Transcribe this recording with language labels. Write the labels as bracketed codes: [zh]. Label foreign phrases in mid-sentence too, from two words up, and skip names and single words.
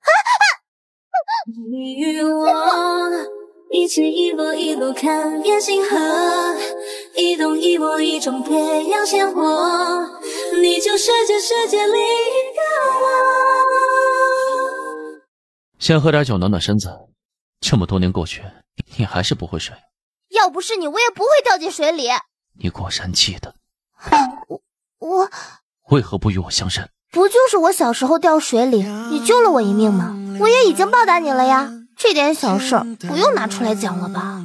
[zh] 你與我一起一落一落看遍星河，一動一摸一種培養鮮活，你就是這世界裡一個我。先喝點酒暖暖身子，這麼多年過去，你還是不會水。要不是你，我也不會掉進水裡。你果然記得。我為何不與我相認？不就是我小時候掉水裡，你救了我一命嗎？我也已經報答你了呀。 這點小事不用拿出來講了吧？